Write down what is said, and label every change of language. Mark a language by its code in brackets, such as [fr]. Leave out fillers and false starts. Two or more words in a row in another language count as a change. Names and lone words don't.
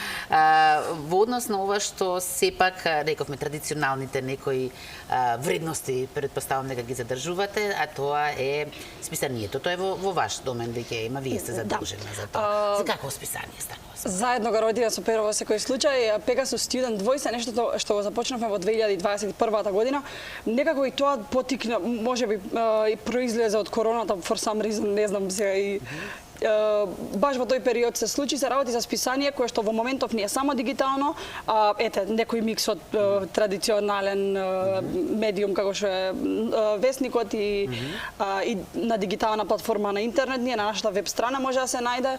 [mk] Во однос на ова што сепак рековме традиционалните некои вредности, предпоставам дека ги задржувате, а тоа е списанието. Тоа е во ваш домен веќе има, вие сте задолжени за тоа. За какво списание станува? Заедно го родија со Перо во секој случај. Pegasus Student Voice е нешто што го започнавме во 2021 година. Некако и тоа потикна, можеби и произлезе од короната, [en] for some reason, [mk] не знам сега и баш во тој период се случи, се работи за списание кое што во моментов не е само дигитално, ете, некој микс од традиционален медиум како што е весникот и на дигитална платформа на интернет, ние на нашата веб страна може да се најде.